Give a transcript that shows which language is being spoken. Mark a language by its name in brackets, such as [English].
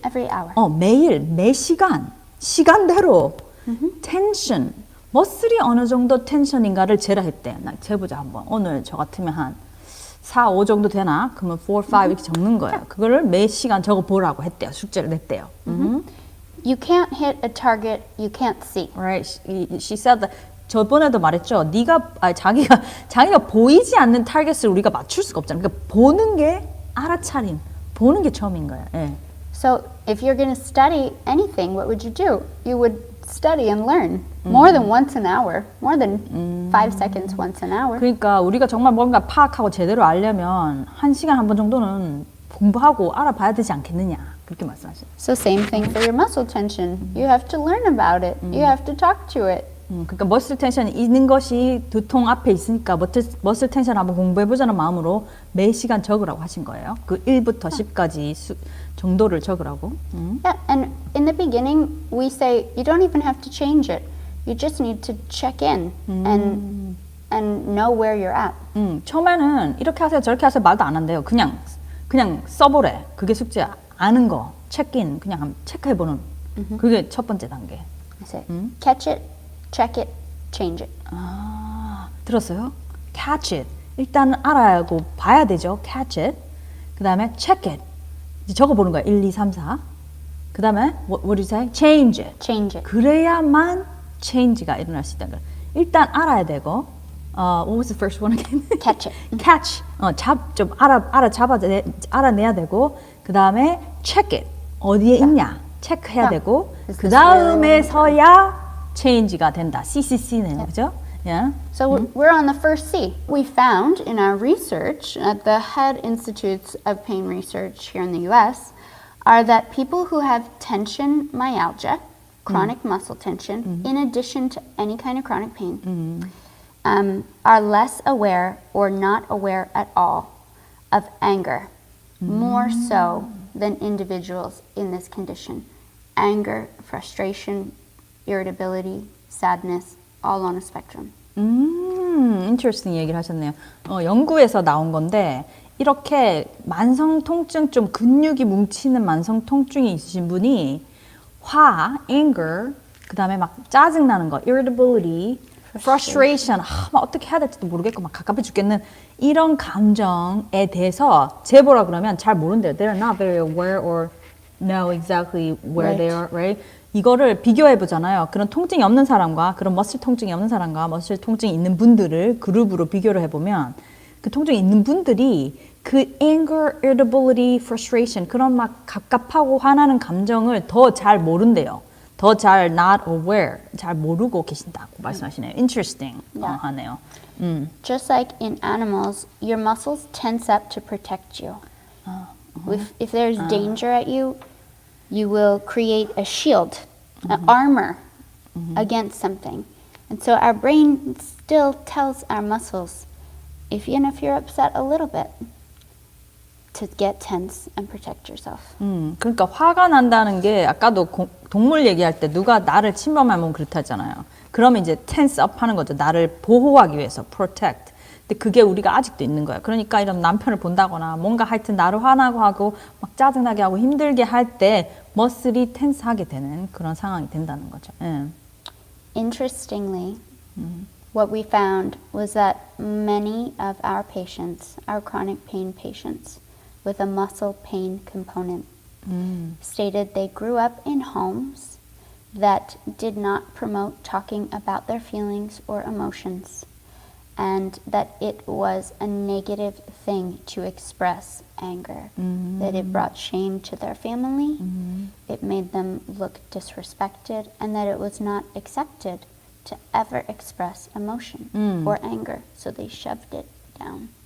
[English] Every hour. [Korean] 매일, 매 시간대로 텐션, 머슬이 어느 정도 텐션인가를 재라 했대. 나 재보자 한번. 오늘 저 같으면 한 4, 5 정도 되나? 그러면 4, 5 이렇게 적는 거예요. 그거를 매 시간 적어 보라고 했대요. 숙제를 냈대요. [English] You can't hit a target you can't see. Right. She said that. [Korean] 저번에도 말했죠. 자기가 보이지 않는 타겟을 우리가 맞출 수가 없잖아요. 그러니까 보는 게 알아차림, 보는 게 처음인 거예요. 예. [English] So if you're going to study anything, what would you do? You would study and learn more than once an hour, more than 5 seconds once an hour. [Korean] 그러니까 우리가 정말 뭔가 파악하고 제대로 알려면 1시간 한 번 정도는 공부하고 알아봐야 되지 않겠느냐. 그렇게 말씀하시죠. [English] So same thing for your muscle tension. You have to learn about it. You have to talk to it. [Korean] 그러니까 머슬 텐션이 있는 것이 두통 앞에 있으니까 머슬 텐션 한번 공부해보자는 마음으로 매 시간 적으라고 하신 거예요. 그 1부터 10까지 정도를 적으라고. [English] Yeah, and in the beginning, we say you don't even have to change it. You just need to check in and know where you're at. [Korean] 처음에는 이렇게 하세요, 저렇게 하세요 말도 안 한대요. 그냥 써보래. 그게 숙제야. 아는 거, 체크인, 그냥 한번 체크해보는. 그게 첫 번째 단계. [English] I say, catch it, check it, change it. [Korean] 아, 들었어요? [English] Catch it. [Korean] 일단 알아야고 봐야 되죠. [English] Catch it. [Korean] 그 다음에 check it. 이제 적어보는 거야. 1, 2, 3, 4. 그 다음에 [English] what did you say? Change it. Change it. [Korean] 그래야만 change가 일어날 수 있다는 거야. 일단 알아야 되고 [English] what was the first one again? Catch it. Catch. [Korean] 좀 알아내야 되고 그 다음에 check it. 어디에 있냐? 체크해야 되고 그 다음에서야 change가 된다. CCC네요. 그죠? Yeah. [English] So we're on the first C. We found in our research at the Head Institutes of Pain Research here in the US are that people who have tension myalgia, chronic muscle tension, in addition to any kind of chronic pain, are less aware or not aware at all of anger, more so than individuals in this condition. Anger, frustration, irritability, sadness, all on a spectrum. [Korean] interesting 얘기를 하셨네요. 연구에서 나온 건데 이렇게 만성 통증 좀 근육이 뭉치는 만성 통증이 있으신 분이 anger, 그 다음에 막 짜증 나는 거, irritability, frustration, 막 어떻게 해야 될지도 모르겠고 막 갑갑해 죽겠는 이런 감정에 대해서 제보라 그러면 잘 모른대요. [English] They're not very aware or know exactly where they are, right? [Korean] 이거를 비교해 보잖아요. 그런 통증이 없는 사람과 그런 머슬 통증이 없는 사람과 머슬 통증이 있는 분들을 그룹으로 비교를 해보면 그 통증이 있는 분들이 그 anger, irritability, frustration 그런 막 갑갑하고 화나는 감정을 더 잘 모른대요. 더 잘 [English] not aware, [Korean] 잘 모르고 계신다고 말씀하시네요. Interesting 하네요. [English] Just like in animals, your muscles tense up to protect you. If there's danger at you, you will create a shield, an armor against something. And so our brain still tells our muscles, even if you're upset a little bit, to get tense and protect yourself. [Korean] 그러니까 화가 난다는 게 아까도 동물 얘기할 때 누가 나를 침범하면 그렇다잖아요. 그러면 이제 tense up 하는 거죠. 나를 보호하기 위해서, protect. 근데 그게 우리가 아직도 있는 거예요. 그러니까 이런 남편을 본다거나 뭔가 하여튼 나를 화나고 하고 막 짜증나게 하고 힘들게 할 때 머슬이 텐스하게 되는 그런 상황이 된다는 거죠. [English] Interestingly, what we found was that many of our patients, our chronic pain patients with a muscle pain component, stated they grew up in homes that did not promote talking about their feelings or emotions, and that it was a negative thing to express anger, that it brought shame to their family, it made them look disrespected, and that it was not accepted to ever express emotion or anger, so they shoved it down.